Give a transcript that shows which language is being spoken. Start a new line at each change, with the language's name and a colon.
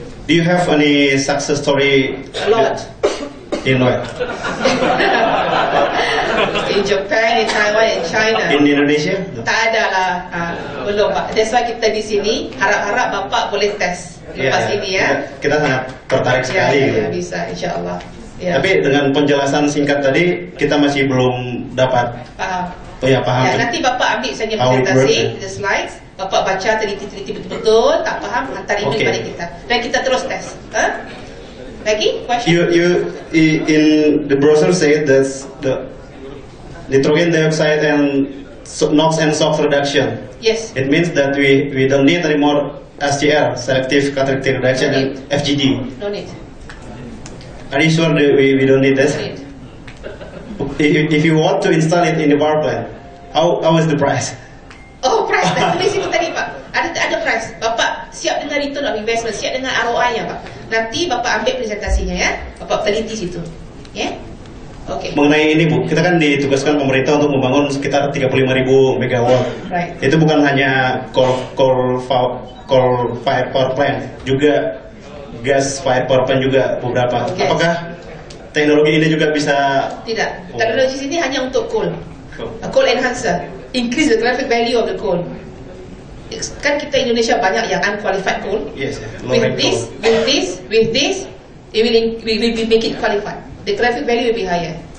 English: Do you have any success story? A lot. In what? In Japan, in Taiwan, in China. In Indonesia?
Malay: Tak ada lah. Belum Pak.
English: That's why
Malay: kita di sini. Harap-harap Bapak boleh test lepas ini ya. Kita sangat tertarik sekali.
Indonesian: Ya, bisa, insyaAllah. Ya. Tapi dengan penjelasan singkat tadi, kita masih belum dapat paham. Paham.
Malay: Ya, nanti Bapak ambil saja presentasi, the slides. Bapak baca teliti-teliti betul-betul, tak faham, hantar email kepada kita. Dan kita terus test. Lagi? Question?
English: You in the brochure said that the nitrogen dioxide and NOx and SOx reduction. Yes. It means that we don't need anymore SCR, selective catalytic reduction, and FGD. No need. Are you sure that we don't need this? No need. If you want to install it in the power plant, how is the price? Oh, price.
Malay: Dah tulis itu tadi Pak. Ada price. Bapak siap dengan return of investment, siap dengan ROI-nya Pak. Nanti Bapak ambil presentasinya ya. Bapak teliti situ. Ya. Oke.
Indonesian: Mengenai ini Bu, kita kan ditugaskan pemerintah untuk membangun sekitar 35.000 megawatt.
English: Right.
Indonesian: Itu bukan hanya coal fire power plant, juga gas fire power plant juga beberapa.
English: Yes.
Indonesian: Apakah teknologi ini juga bisa?
Malay: Tidak. Teknologi sini hanya untuk coal. Coal enhancer.
English: Increase the graphic value of the coal.
Malay: Kan kita Indonesia banyak yang unqualified coal.
English: Yes. With this, it will make it qualified. The graphic value will be higher.